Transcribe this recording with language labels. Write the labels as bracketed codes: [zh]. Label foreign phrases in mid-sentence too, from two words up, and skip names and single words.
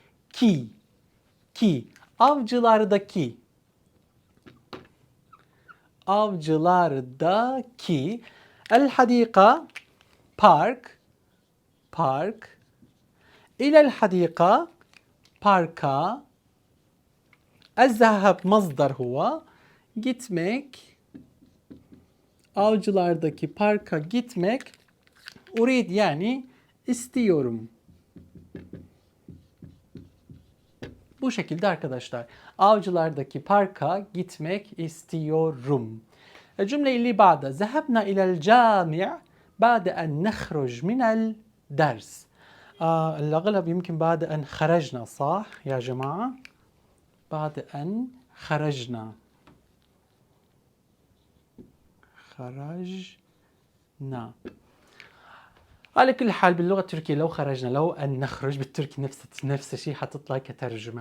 [tr] كي avcılardaki الحديقة park [ar] إلى الحديقة [tr] parka [ar] الذهاب مصدر هو [tr] gitmek avcılardaki parka gitmek urid yani istiyorum. Bu şekilde arkadaşlar. Avcılardaki parka gitmek istiyorum. [ar] الجملة اللي بعدها ذهبنا إلى الجامع بعد أن نخرج من الدرس. الأغلب يمكن بعد أن خرجنا صح يا جماعة؟ بعد أن خرجنا. على كل حال باللغة التركية لو خرجنا لو أن نخرج بالتركي نفس الشيء حتطلع كترجمة.